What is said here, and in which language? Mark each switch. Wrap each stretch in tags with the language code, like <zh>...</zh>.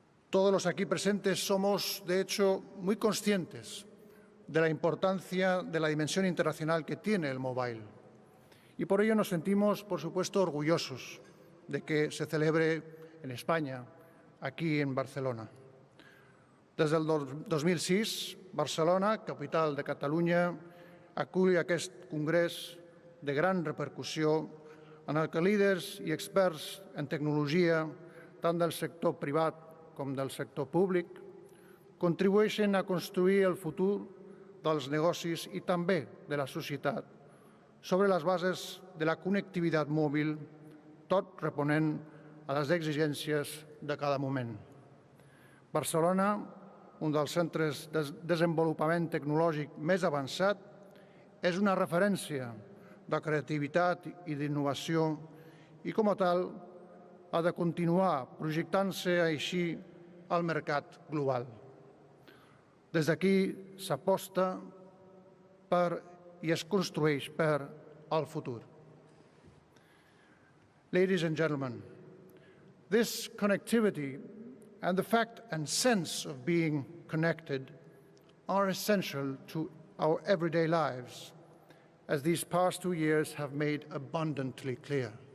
<es>Todos los aquí presentes somos, de hecho, muy conscientes de la importancia de la dimensión internacional que tiene el mobile. Y por ello nos sentimos, por supuesto, orgullosos de que se celebre en España, aquí en Barcelona.</es> <ca>Des del 2006, Barcelona, capital de Catalunya, acull aquest congrés de gran repercussió en el que líders i experts en tecnologia, tant del sector privat com del sector públic, contribueixen a construir el futur dels negocis i també de la societat sobre les bases de la connectivitat mòbil, tot responent a les exigències de cada moment. Barcelona, un dels centres de desenvolupament tecnològic més avançat, és una referència de creativitat i d'innovació i, com a tal, ha de continuar projectant-se així al mercat global. Des d'aquí s'aposta per i es construeix per al futur.</ca> <en>Ladies and gentlemen, this connectivity and the fact and sense of being connected are essential to our everyday lives, as these past 2 years have made abundantly clear.</en>